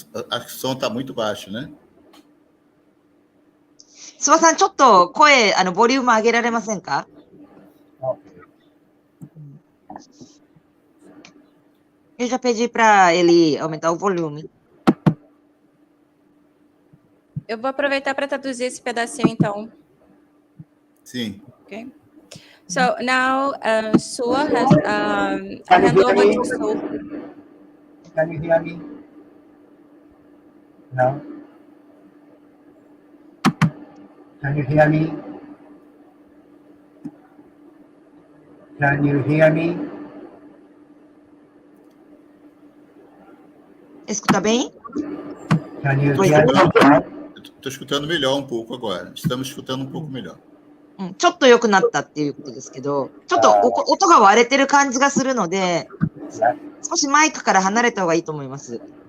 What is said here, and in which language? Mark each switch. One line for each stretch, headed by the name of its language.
Portuguese: Acho que o som está muito baixo, né?
Japanese: 諏訪さん、ちょっと声、ボリューム上げられませんか？
Portuguese: Eu já pedi para ele aumentar o volume. Eu vou aproveitar para traduzir esse pedacinho, então. Sim.
English: Okay. So now Suwa has I hand over to Suwa. Can you hear me? No? Can you hear me? Can you hear me?
Portuguese: Escuta bem?
English: Can you hear me?
Portuguese: Estou escutando melhor um pouco agora. Estamos escutando um pouco melhor.
Japanese: ちょっと良くなったっていうことですけど、ちょっと音が割れてる感じがするので、少しマイクから離れた方がいいと思います。